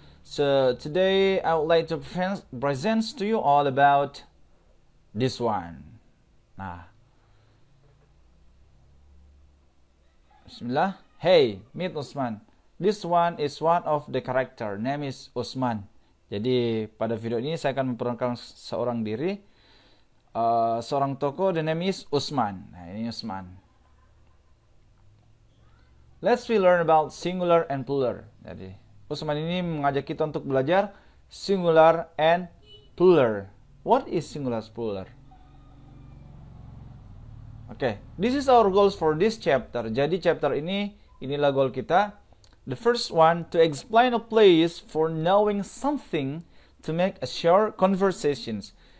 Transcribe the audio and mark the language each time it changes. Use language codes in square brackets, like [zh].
[en] So today I would like to present to you all about this one. [id] Nah, Bismillah. [en] Hey, meet Usman. This one is one of the character. Name is Usman. [id] Jadi pada video ini saya akan memperkenalkan seorang diri. Seorang tokoh, [en] the name is Usman. [id] Nah, ini Usman. [en] Let's learn about singular and plural. [id] Jadi, Usman ini mengajak kita untuk belajar singular and plural. [en] What is singular and plural? Okay, this is our goals for this chapter. [id] Jadi chapter inilah goal kita. [en] The first one, to explain a place for knowing something to make a short conversations.